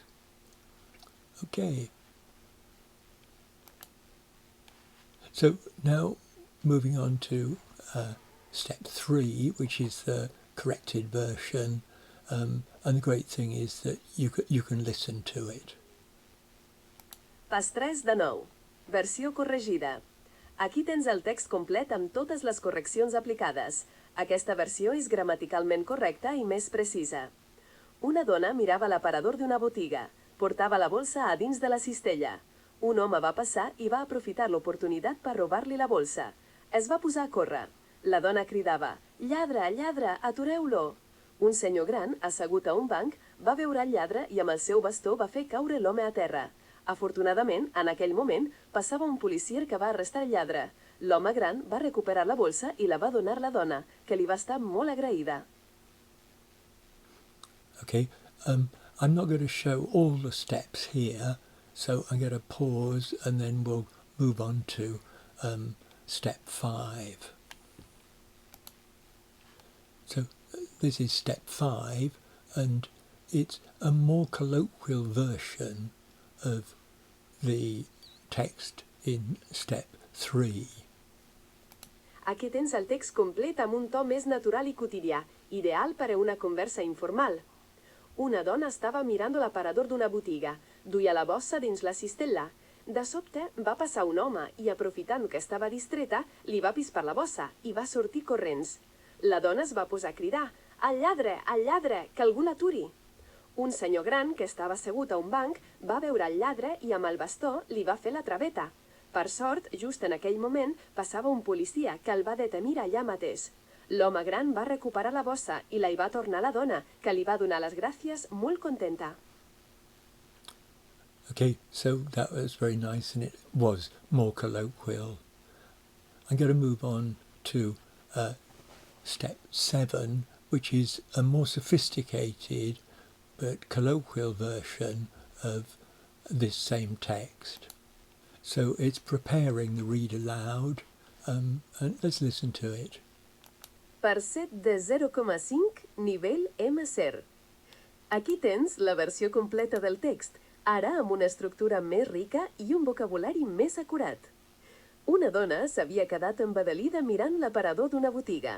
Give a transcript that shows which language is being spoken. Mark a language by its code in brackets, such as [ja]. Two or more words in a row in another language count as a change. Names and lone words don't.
[en] Okay. So now moving on to step 3, which is the corrected version, and the great thing is that you can listen to it. [ca] Pas 3 de 9. Versió corregida. Aquí tens el text complet amb totes les correccions aplicades. Aquesta versió és gramaticalment correcta i més precisa. Una dona mirava l'aparador d'una botiga. Portava la bolsa a dins de la cistella. Un home va passar i va aprofitar l'oportunitat per robar-li la bolsa. Es va posar a córrer. La dona cridava: «Lladre, lladre, atureu-lo!» Un senyor gran, assegut a un banc, va veure el lladre i amb el seu bastó va fer caure l'home a terra. Afortunadament, en aquell moment, passava un policier que va arrestar el lladre. L'home gran va recuperar la bolsa i la va donar a la dona, que li va estar molt agraïda. [en] Okay, I'm not going to show all the steps here, so I'm going to pause and then we'll move on to step 5. So this is step 5, and it's a more colloquial version of the text in step 3. [ca] Aquí tens el text complet amb un to més natural i quotidià, ideal per a una conversa informal. Una dona estava mirant l'aparador d'una botiga. Duia la bossa dins la cistella. De sobte va passar un home i, aprofitant que estava distreta, li va pispar la bossa i va sortir corrents. La dona es va posar a cridar: «Al lladre, que algú l'aturi!» Un senyor gran, que estava assegut a un banc, va veure el lladre i amb el bastó li va fer la traveta. Per sort, just en aquell moment, passava un policia que el va detenir allà mateix. L'home gran va recuperar la bossa i la hi va tornar a la dona, que li va donar les gràcies molt contenta. [en] Okay, so that was very nice and it was more colloquial. I'm going to move on to step 7, which is a more sophisticated but colloquial version of this same text. So it's preparing the read aloud, and let's listen to it. [ca] Per 7 de 0,5, nivell M0. Aquí tens la versió completa del text. ara amb una estructura més rica i un vocabulari més acurat. Una dona s'havia quedat embadalida mirant l'aparador d'una botiga.